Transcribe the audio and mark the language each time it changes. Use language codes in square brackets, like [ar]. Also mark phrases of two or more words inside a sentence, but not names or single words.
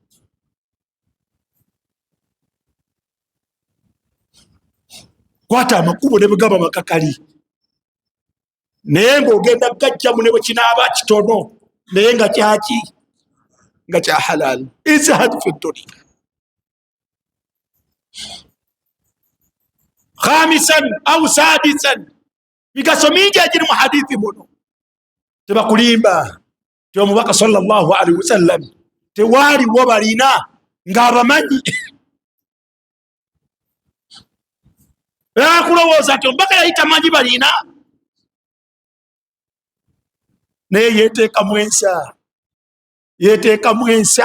[lg] Kwata amakubo ne bwe gaba makakali, naye ng'ogenda gajjamu ne bwe kinaaba kitono, naye nga kyaki nga kya halaali. [ar] ازهد في الدنيا. خامسا أو سادسا, [lg] migaso mingi egiri mu hadithi muno. Tebakulimba ti omubaka [ar] صلى الله عليه وسلم [lg] tewaaliwo balina ng'abamanyi. Kulowooza nti omubaka yali tamanyi balina, naye yeteekamu ensa.